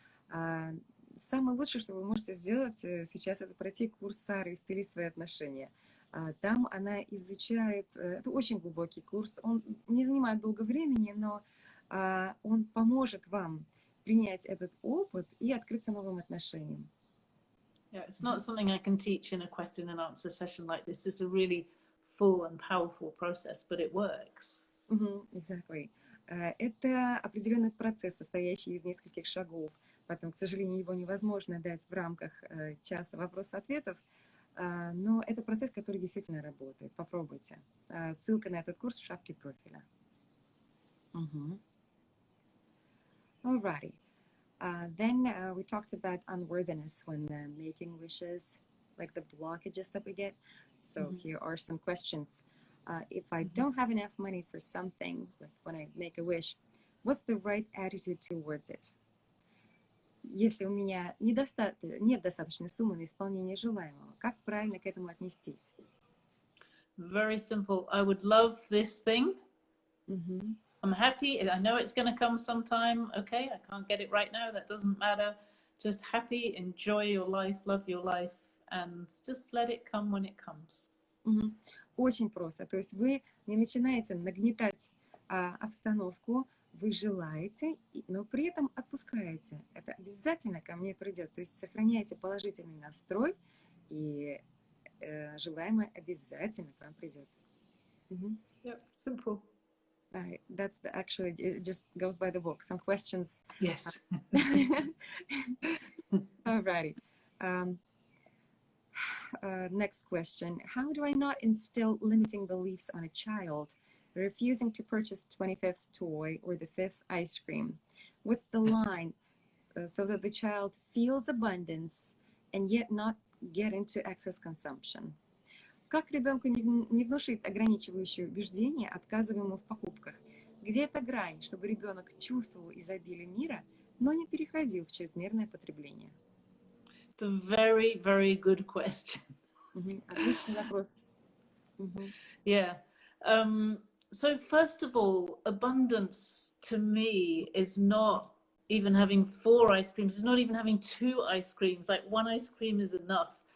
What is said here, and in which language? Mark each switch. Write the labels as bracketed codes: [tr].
[ru] Самое лучшее, что вы можете сделать сейчас, это пройти курс Сары «Исцели свои отношения». Там она изучает, это очень глубокий курс, он не занимает долго времени, но он поможет вам принять этот опыт и открыться новым отношениям. [en] Yeah, it's not something I can teach in a question and answer session like this. It's a really full and powerful process, but it works. Exactly. [ru] Это определенный процесс, состоящий из нескольких шагов. Поэтому, к сожалению, его невозможно дать в рамках часа вопросов-ответов, но это процесс, который действительно работает. Попробуйте. Ссылка на этот курс в шапке профиля. [en] Alrighty. Then we talked about unworthiness when making wishes, like the blockages that we get. So here are some questions. If I don't have enough money for something, like when I make a wish, what's the right attitude towards it? [ru] Если у меня нет достаточной суммы на исполнение желаемого, как правильно к этому отнестись? [en] Very simple. I would love this thing. I'm happy. I know it's going to come sometime. Okay, I can't get it right now. That doesn't matter. Just happy, enjoy your life, love your life, and just let it come when it comes. [ru] Очень просто. То есть вы не начинаете нагнетать обстановку вы желаете, но при этом отпускаете. Это обязательно ко мне придет. То есть сохраняйте положительный настрой, и желаемое обязательно к вам придет. [en] Yep, simple. That's actually, it just goes by the book. Some questions. Yes. Alrighty. Next question. How do I not instill limiting beliefs on a child, refusing to purchase 25th toy or the 5th ice cream? What's the line so that the child feels abundance and yet not get into excess consumption? [ru] Как ребенку не внушить ограничивающие убеждения, отказывая ему в покупках? Где эта грань, чтобы ребенок чувствовал изобилие мира, но не переходил в чрезмерное потребление? [en] It's a very, very good question. [ru] Отличный вопрос. [en] Yeah. So first of all, abundance to me is not even having 4 ice creams. It's not even having 2 ice creams. Like 1 ice cream is enough.